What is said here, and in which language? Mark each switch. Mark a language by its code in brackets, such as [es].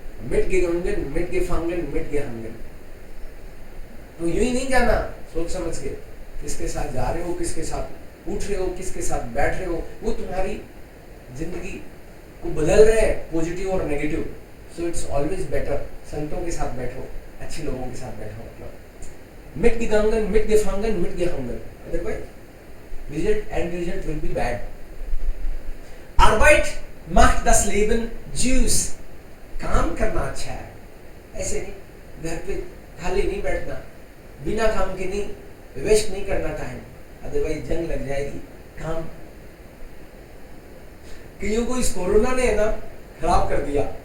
[de] मिट gegangen, मिट gefangen, मिट gehangen। [hi] तो यूं ही नहीं जाना, सोच समझ के किसके साथ जा रहे हो, किसके साथ उठ रहे हो, किसके साथ बैठ रहे हो, वो तुम्हारी जिंदगी को बदल रहे हैं, पॉजिटिव और negative. [en] so it's always better [hi] संतों के साथ बैठो, अच्छे लोगों के साथ बैठो। मतलब [de] मिट gegangen, मिट gefangen, मिट gehangen, [en] Otherwise result and result will be bad. [de] Arbeit macht das Leben süß। [hi] काम करना अच्छा है, ऐसे नहीं घर पे खाली नहीं बैठना, बिना काम के नहीं, वेस्ट नहीं करना टाइम, अदरवाइज जंग लग जाएगी। काम कईयों को इस कोरोना ने है ना खराब कर दिया।